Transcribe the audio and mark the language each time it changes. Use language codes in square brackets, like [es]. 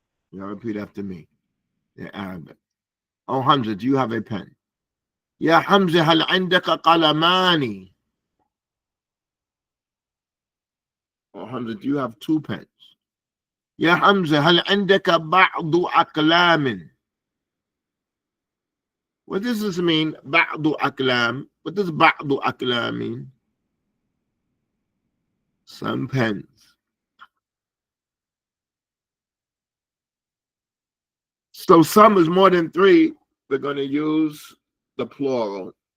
[en] You repeat after me. They're Arabic. Oh, Hamza, do you have a pen? [ar] Ya Hamza, hal indaka qalamani? [en] Oh, Hamza, do you have 2 pens? [ar] يا حمزة هل عندك بعض أقلام? [en] What does this mean? [ar] بعض أقلام. [en] What does [ar] بعض أقلام [en] mean? Some pens. So some is more than 3. We're going to use the plural.